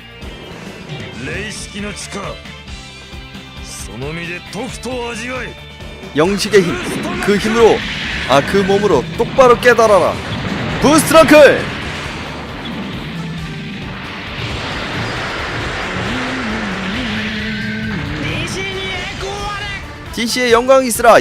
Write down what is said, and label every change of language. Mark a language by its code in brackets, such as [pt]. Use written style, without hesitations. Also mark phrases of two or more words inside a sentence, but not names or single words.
[ja] 레이시키の力その身でとくと味わえ [ko] 영식의 힘, 그 힘으로, 그 몸으로 똑바로 깨달아라. 부스트렁클! DC의 영광이 있으라.